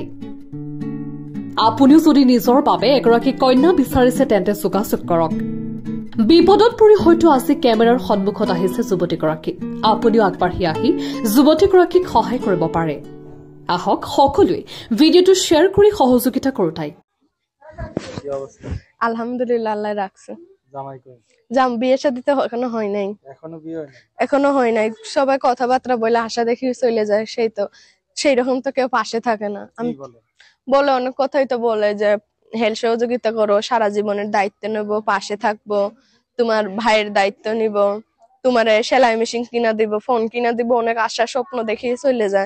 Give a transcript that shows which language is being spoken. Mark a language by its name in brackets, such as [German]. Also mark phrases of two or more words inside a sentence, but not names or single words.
[Assamese] আপুনিও যদি নিজৰ বাবে এগৰাকী কন্যা বিচাৰিছে তেন্তে যোগাযোগ কৰক। বিপদত পৰি হয়তো আজি কেমেৰাৰ সন্মুখত আহিছে যুৱতীগৰাকী। আপুনিও আগবাঢ়ি আহি যুৱতীগৰাকীক সহায় কৰিব পাৰে। আহক সকলোৱে ভিডিঅ'টো শ্বেয়াৰ কৰি সহযোগিতা কৰো তাইক। [Bangla] আলহামদুলিল্লাহ, আল্লাহ রাখছে। বিয়ে শাদী তো এখনো হয় নাই। এখনো হয় নাই। সবাই কথাবার্তা বলে আশা দেখি চলে যায়, সেই রকম তো কেউ পাশে থাকে না। আমি বলে অনেক কথাই তো বলে যে হেল্প সহযোগিতা করো, সারা জীবনের দায়িত্ব নেব, পাশে থাকবো, তোমার ভাইয়ের দায়িত্ব নিব, তোমার সেলাই মেশিন কিনা দিব, ফোন কিনা দিব, অনেক আশা স্বপ্ন দেখে চলে যায়।